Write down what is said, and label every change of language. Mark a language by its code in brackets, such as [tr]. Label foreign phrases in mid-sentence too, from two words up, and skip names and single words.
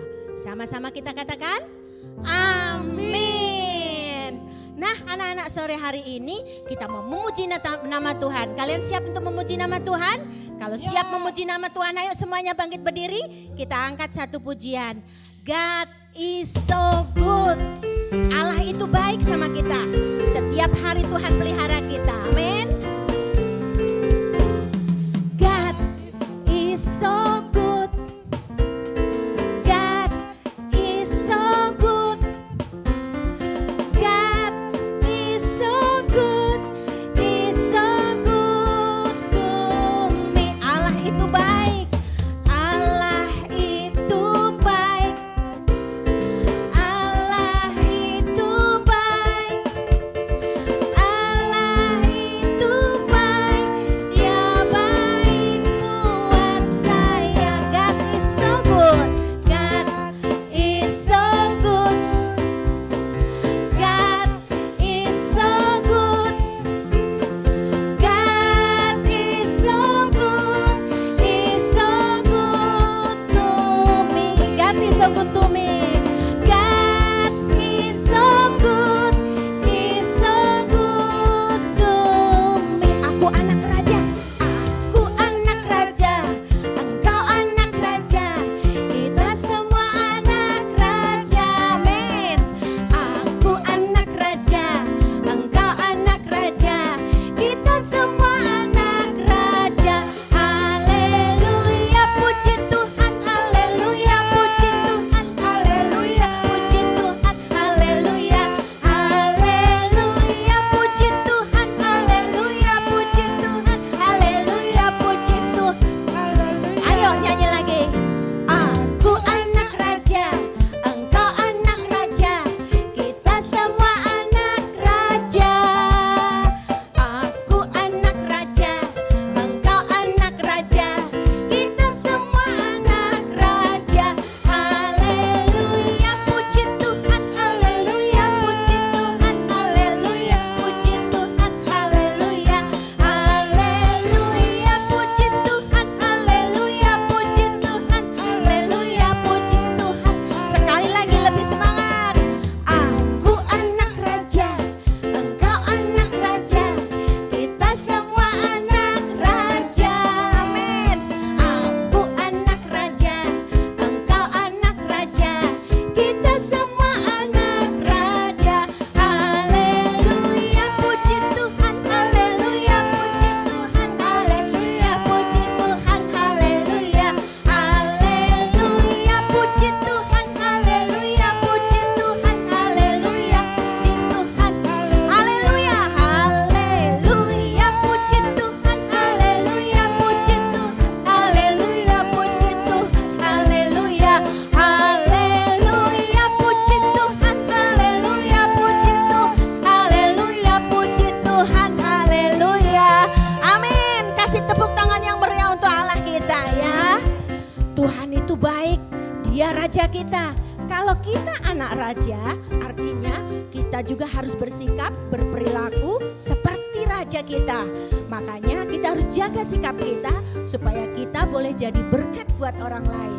[id] Sama-sama kita katakan, amin. Nah, anak-anak, sore hari ini kita mau memuji nama Tuhan. Kalian siap untuk memuji nama Tuhan? Kalau siap memuji nama Tuhan, ayo semuanya bangkit berdiri. Kita angkat satu pujian. [en] God is so good. [id] Allah itu baik sama kita. Setiap hari Tuhan pelihara kita. Amin. [en] God is so good. God is so good. God is so good. He's so good to me. [id] Allah itu baik. Allah itu baik. Allah itu baik. Allah itu baik. Dia baik buat saya. [en] God is so good. God is so good. God is so good. God is so good. He's so good to me. God is so good to me. God is so good. He's so good to me. [id] Aku anak raja. Aku anak raja. Engkau anak raja. Kita semua anak raja. Amin. Aku anak raja. Engkau anak raja. Kita semua anak raja. Haleluya, puji Tuhan. Haleluya, puji Tuhan. Haleluya, puji Tuhan. Haleluya. Haleluya, puji Tuhan. Haleluya, puji Tuhan. Haleluya, puji Tuhan. Ayo nyanyi lagi. Aku anak raja, engkau anak raja, kita semua anak raja. Aku anak raja, engkau anak raja, kita semua anak raja. Haleluya, puji Tuhan. Haleluya, puji Tuhan. Haleluya, puji Tuhan. Haleluya. Haleluya, puji Tuhan. Haleluya, puji Tuhan. Haleluya, puji Tuhan. Sekali lagi lebih semangat. Aku anak raja, engkau anak raja, kita semua anak raja. Amin. Aku anak raja, engkau anak raja, kita semua anak raja. Haleluya, puji Tuhan. Haleluya, puji Tuhan. Haleluya, puji Tuhan. Haleluya. Haleluya, puji Tuhan. Haleluya, puji Tuhan. Haleluya, puji Tuhan. Haleluya. Haleluya, puji Tuhan. Haleluya, puji Tuhan. Haleluya, puji Tuhan. Haleluya. Haleluya, puji Tuhan. Haleluya, puji Tuhan. Haleluya, puji Tuhan. Haleluya. Amin. Kasih tepuk tangan yang meriah untuk Allah kita ya. Tuhan itu baik, Dia raja kita. Kalau kita anak raja, artinya kita juga harus bersikap, berperilaku seperti raja kita. Makanya kita harus jaga sikap kita supaya kita boleh jadi berkat buat orang lain.